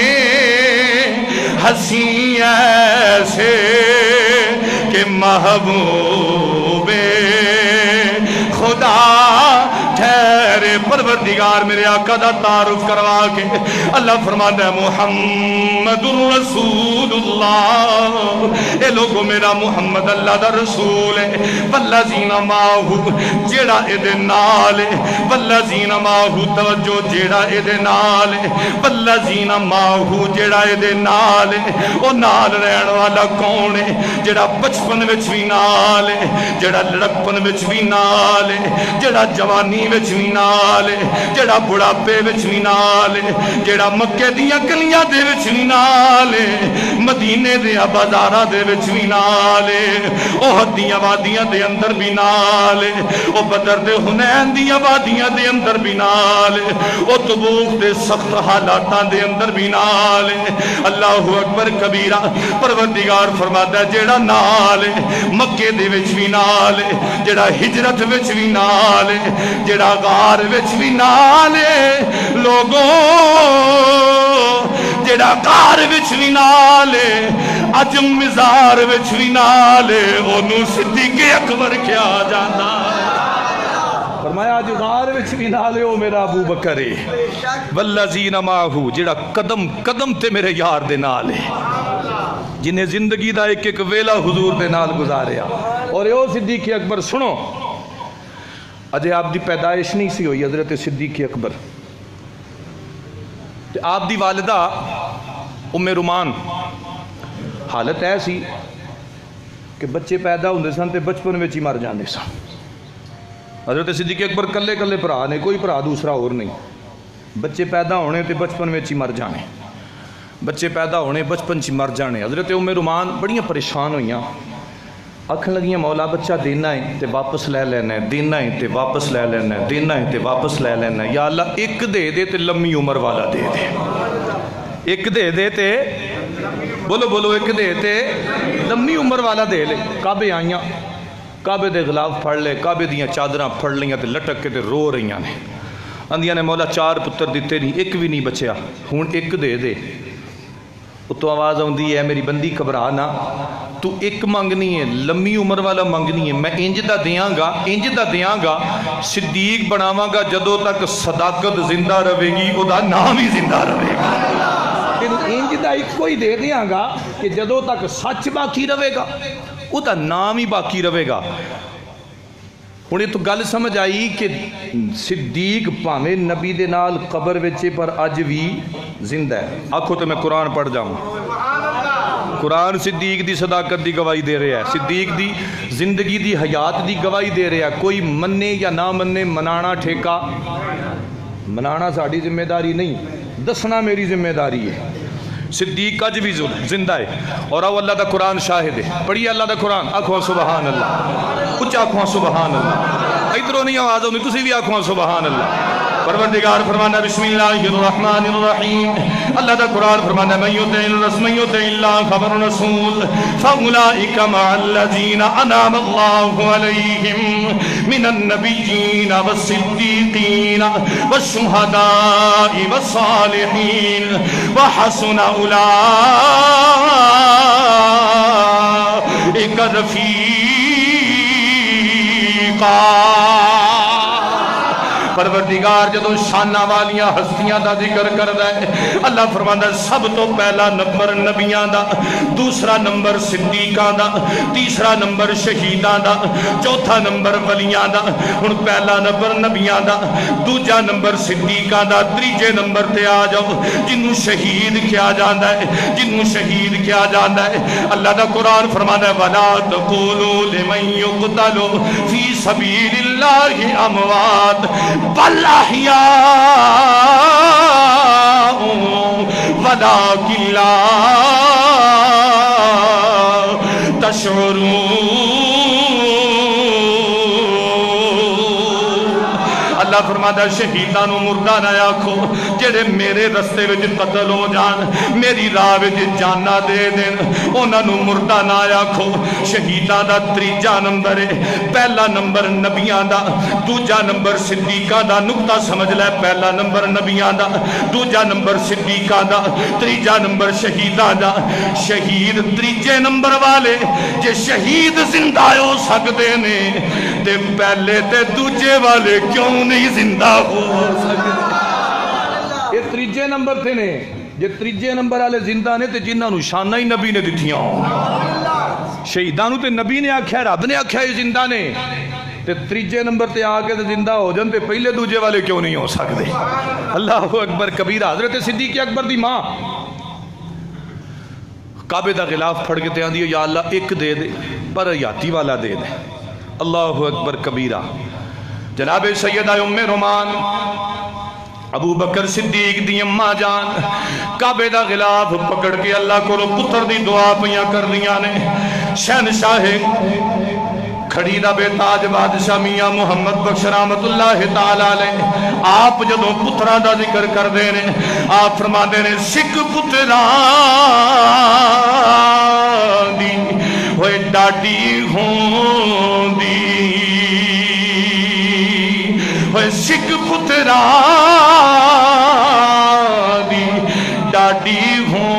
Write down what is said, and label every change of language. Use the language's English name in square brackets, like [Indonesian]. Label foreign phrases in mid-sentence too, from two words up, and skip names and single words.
[Punjabi] حسین ایسے کہ محبوب خدا ٹھہرے پروردگار میرے آقا دا تعارف کروا کے اللہ فرماتا ہے [Arabic] محمد الرسول اللہ [Punjabi] اے لوگو میرا محمد اللہ دا رسول ہے [Arabic] والذین ماہو [Punjabi] جیڑا اے نال [Arabic] والذین ماہو [Punjabi] توجہ جیڑا اے نال [Arabic] والذین ماہو [Punjabi] جیڑا اے نال او نال رہن والا کون ہے جیڑا بچپن وچ بھی نال جیڑا لڑکپن وچ بھی نال جیڑا جوانی وچ بھی نال جیڑا بڑھاپے وچ بھی نال جیڑا مکے دیاں گلیاں دے وچ بھی نال مدینے دے بازاراں دے وچ بھی نال احد دیاں وادیاں دے اندر بھی نال او بدر دے حنین دیاں وادیاں دے اندر بھی نال او تبوک دے سخت حالاتاں دے اندر بھی نال [Arabic] اللہ اکبر کبیرہ [Punjabi] پروردگار فرماتا ہے جیڑا نال مکے دے وچ بھی نال جیڑا ہجرت وچ بھی نال جیڑا غار وچ بھی نال لوگوں جیڑا غار وچ بھی نالے اج مزار وچ بھی نالے انہوں صدیق اکبر کیا جانا فرمایا آج غار وچ بھی نالے او میرا ابو بکر ہے [Arabic] والذین معہو [Punjabi] جڑا قدم قدم تے میرے یار دے نالے جنہیں زندگی دا ایک ایک ویلا حضور دے نال گزاریا اور یہ صدیق اکبر سنو اجے آپ دی پیدائش نہیں سی ہوئی حضرت صدیق اکبر آپ دی والدہ ام رومان حالت ایسی کہ بچے پیدا ہوندے سن تے بچپن وچ ہی مر جاندے سن حضرت صدیق اکبر کلے کلے بھرا نے کوئی بھرا دوسرا اور نہیں بچے پیدا ہونے تے بچپن وچ ہی مر جانے بچے پیدا ہونے بچپن چ مر جانے حضرت ام رومان بڑیاں پریشان ہوئیاں آکھن لگیاں مولا بچہ دینا ہے تے واپس لے لینا ہے دینا ہے تے واپس لے لینا ہے دینا ہے تے واپس لے لینا ہے یا اللہ ایک دے دے تے لمبی عمر والا دے دے ایک دے دے تے بولو بولو ایک دے تے لمبی عمر والا دے لے کعبے آئیاں کعبے دے غلاف پھڑ لے کعبے دیاں چادراں پھڑ لیاں تے لٹک کے تے رو رہیاں نے اندیاں نے مولا 4 پتر دیتے نہیں ایک بھی نہیں بچیا ہون ایک دے دے تو آواز آندی ہے میری بندی گھبرا نہ تو ایک منگنی ہے لمبی عمر والا منگنی ہے میں انج دا دیاں گا صدیق بناواں گا جدوں تک صداقت زندہ رہے گی او دا نام ہی زندہ رہے گا انج دا ایک کوئی دے دیاں گا کہ جدوں تک سچ باقی رہے گا او دا نام ہی باقی رہے گا انہیں تو گل سمجھ آئی کہ صدیق پاویں نبی دے نال قبر وچے پر اج بھی زندہ ہے آکھو تو میں قرآن پڑھ جاؤں قرآن صدیق دی صداقت دی گواہی دے رہا ہے صدیق دی زندگی دی حیات دی گواہی دے رہا ہے کوئی مننے یا نہ مننے منانا ٹھیکا منانا ساڑی ذمہ داری نہیں دسنا میری ذمہ داری ہے صدیق اج بھی زندہ ہے اور آو اللہ دا قرآن شاہد ہے پڑھیے اللہ دا قرآن آکھو [Arabic] سبحان اللہ [Punjabi] کچھ آکھو [Arabic] سبحان اللہ [Punjabi] ادھروں نہیں آواز ہوندی تسی بھی آکھو [Arabic] سبحان اللہ [Punjabi] پروردگار فرمانا [Arabic] بسم اللہ الرحمن الرحیم [Punjabi] اللہ دا قرآن فرمانا [Arabic] من یطع اللہ خبر رسول فاولئک مع الذین انعم اللہ علیہم من النبیین والصدیقین والشہداء والصالحین وحسن اولئک رفیقا [Punjabi] پروردگار جدوں شانہ والیاں ہستیاں دا ذکر کردہ ہے اللہ فرماندہ سب تو پہلا نمبر نبیاں دا دوسرا نمبر صدیقاں دا تیسرا نمبر شہیداں دا چوتھا نمبر ولیاں دا ہن پہلا نمبر نبیاں دا دوجا نمبر صدیقاں دا تیجے نمبر تے آ جاؤ جنوں شہید کیا جاندا ہے جنوں شہید کیا جاندا ہے اللہ دا قرآن فرماندہ ہے [Arabic] وَلَا تَقُولُوا لِمَن يُقْتَلُ فِي سَبِيلِ اللَّهِ أَمْوَاتٌ بل احیاء ولکن لا تشعرون [Punjabi] اللہ فرماتا شہیدانو مردہ نہ آکھو جڑے میرے رستے وچ قتل ہو جان میری راہ وچ جانا دے دین انہاں مردہ نہ آکھو شہیداں دا تیجا نمبر ہے پہلا نمبر نبیاں دا دوجا نمبر صدیقاں دا نقطہ سمجھ لے پہلا نمبر نبیاں دا دوجا نمبر صدیقاں دا تیجا نمبر شہیداں دا شہید تیجے نمبر والے جے شہید زندہ ہو سکتے نے تے پہلے تے دوجے والے کیوں نہیں زندہ ہو سکتے یہ تیجے نمبر تھے نے جے تیجے نمبر والے زندہ نے تے جنہاں نو شانہ ہی نبی نے دتیاں شہیدانو تے نبی نے آکھیا رب نے آکھیا یہ زندہ نے تے تیجے نمبر تے آکے تے زندہ ہو جن تے پہلے دوجے والے کیوں نہیں ہو سکتے [Arabic] اللہ اکبر کبیرہ [Punjabi] حضرت صدیق اکبر دی ماں کعبے دا غلاف پھڑ کے تے آندی یا اللہ ایک دے دے پر یاتی والا دے دے [Arabic] اللہ اکبر [Punjabi] کبیرہ جناب سیدہ ام رومان ابو بکر صدیق دی اماں جان کعبے دا غلاف پکڑ کے اللہ کو پتر دی دعا پیاں کر دیاں نے شہنشاہ کھڑی دا بے تاج بادشاہ میاں محمد بخش [Arabic] رحمت اللہ تعالیٰ علیہ [Punjabi] آپ جدوں پتران دا ذکر کر دینے آپ فرما دینے سکھ پتران دی ہوئے ڈاڈی ہوں دی ہوئے سکھ پتران دی ڈاڈی